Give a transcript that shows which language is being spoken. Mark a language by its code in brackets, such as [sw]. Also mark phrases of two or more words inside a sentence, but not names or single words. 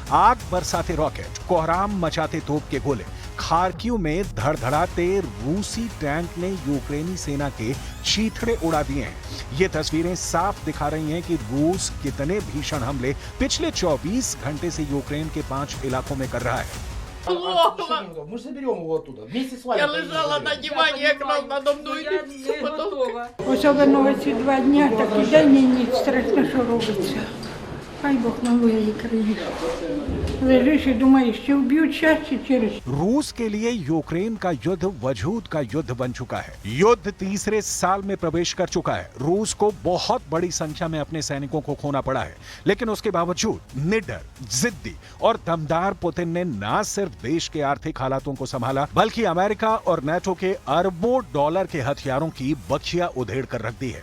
[hi] आग बरसाते रॉकेट, कोहराम मचाते तोप के गोले, खार्किव में धड़धड़ाते रूसी टैंक ने यूक्रेनी सेना के चीथड़े उड़ा दिए हैं। ये तस्वीरें साफ दिखा रही हैं कि रूस कितने भीषण हमले पिछले 24 घंटे से यूक्रेन के 5 इलाकों में कर रहा है। [ru] Плохо. Мы же заберем его оттуда. Вместе с вами. Я лежала на диване, [uk] якраз [ru] надо мною [uk] ця мотовка. Особливо ці 2 дні, такий день і ніч, страшно, що робиться. Хай Бог милує її країну. Лежиш і думаєш, чи вб'ють час, чи через. [hi] रूस के लिए यूक्रेन का युद्ध वजूद का युद्ध बन चुका है। युद्ध तीसरे साल में प्रवेश कर चुका है। रूस को बहुत बड़ी संख्या में अपने सैनिकों को खोना पड़ा है, लेकिन उसके बावजूद निडर, जिद्दी और दमदार पुतिन ने न सिर्फ देश के आर्थिक हालातों को संभाला, बल्कि अमेरिका और नेटो के अरबों डॉलर के हथियारों की बखिया उधेड़ कर रख दी है।